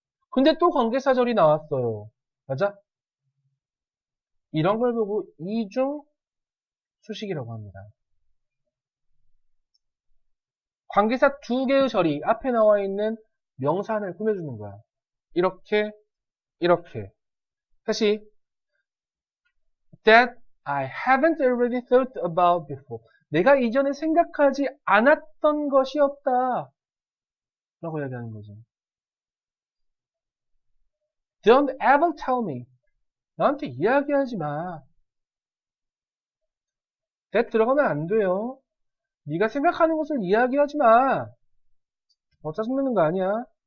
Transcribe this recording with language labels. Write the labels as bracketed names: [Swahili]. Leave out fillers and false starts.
[Korean] 근데 또 관계사절이 나왔어요. 맞아? 이런 걸 보고 이중 수식이라고 합니다. 관계사 두 개의 절이 앞에 나와 있는 명사 하나를 꾸며주는 거야. 이렇게, 이렇게. 다시 [English] that I haven't already thought about before. [Korean] 내가 이전에 생각하지 않았던 것이 없다. 라고 이야기하는 거죠. [English] Don't ever tell me. [Korean] 나한테 이야기하지 마. that 들어가면 안 돼요. 네가 생각하는 것을 이야기하지 마. 짜증내는 거 아니야.